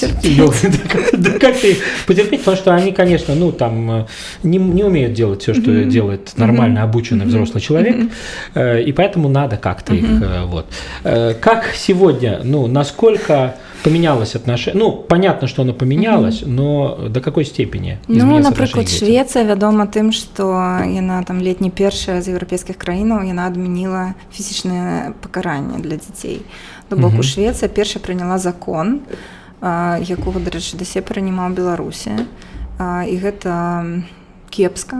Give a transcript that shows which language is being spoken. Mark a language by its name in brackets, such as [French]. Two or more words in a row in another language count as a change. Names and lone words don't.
[Russian] Как-то их потерпеть, потому что они, конечно, ну, там не умеют делать все, что делает нормально обученный взрослый человек, и поэтому надо как-то их, вот. Как сегодня, ну, насколько поменялось отношение? Ну, понятно, что оно поменялось, но до какой степени изменилось отношение к детям? [Belarusian] Ну, напрыклад, Швецыя вядома тым, што яна там ледні першая з еўрапейскіх краінаў, яна адмяніла фізічнае пакаранне для дзяцей. То бок у Швецыя першая прыняла закон, якога, дарэчы, дасей прыняла ў Беларусі, і гэта кепска.